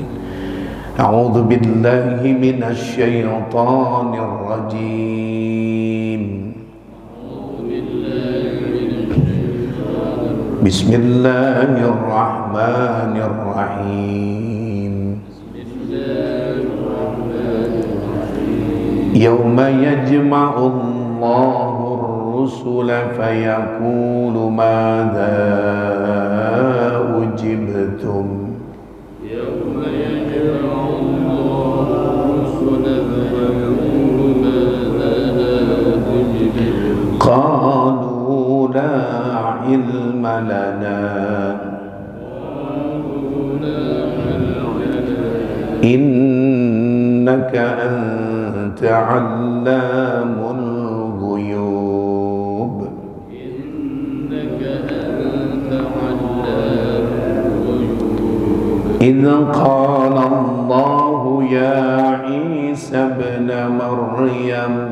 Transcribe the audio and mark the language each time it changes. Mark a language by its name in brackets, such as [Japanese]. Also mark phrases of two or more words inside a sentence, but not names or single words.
[Arabic] أعوذ بالله من الشيطان الرجيم. بسم الله الرحمن الرحيم. يوم يجمع الله الرسل فيقول ماذا أجبتم. يوم يجمع الله الرسل فيقول ماذا أجبتم. قالوا لا علم لنا إنك أنت علام الغيوب. إذ قال الله يا عيسى ابن مريم